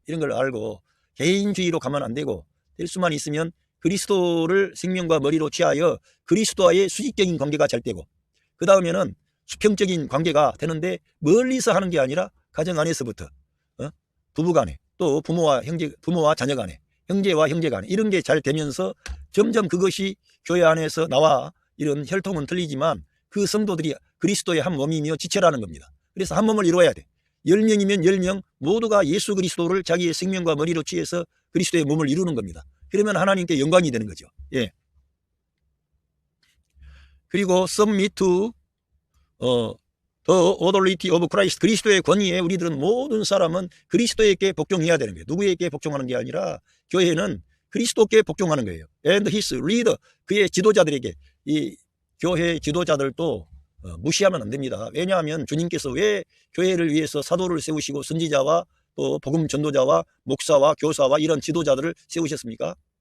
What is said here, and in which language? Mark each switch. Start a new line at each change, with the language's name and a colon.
Korean: 이런 걸 알고 개인주의로 가면 안 되고, 될 수만 있으면 그리스도를 생명과 머리로 취하여 그리스도와의 수직적인 관계가 잘 되고, 그 다음에는 수평적인 관계가 되는데, 멀리서 하는 게 아니라 가정 안에서부터 부부간에, 또 부모와 자녀 간에, 형제와 형제 간에, 이런 게 잘 되면서 점점 그것이 교회 안에서 나와 이런 혈통은 틀리지만 그 성도들이 그리스도의 한 몸이며 지체라는 겁니다. 그래서 한 몸을 이루어야 돼. 10명이면 10명 모두가 예수 그리스도를 자기의 생명과 머리로 취해서 그리스도의 몸을 이루는 겁니다. 그러면 하나님께 영광이 되는 거죠. 예. 그리고
English: submit to the authority of Christ.
Korean: 그리스도의 권위에 우리들은 모든 사람은 그리스도에게 복종해야 되는 거예요. 누구에게 복종하는 게 아니라 교회는 그리스도께 복종하는 거예요.
English: And his leader.
Korean: 그의 지도자들에게. 이 교회 지도자들도 무시하면 안 됩니다. 왜냐하면 주님께서 왜 교회를 위해서 사도를 세우시고 선지자와 또 복음 전도자와 목사와 교사와 이런 지도자들을 세우셨습니까?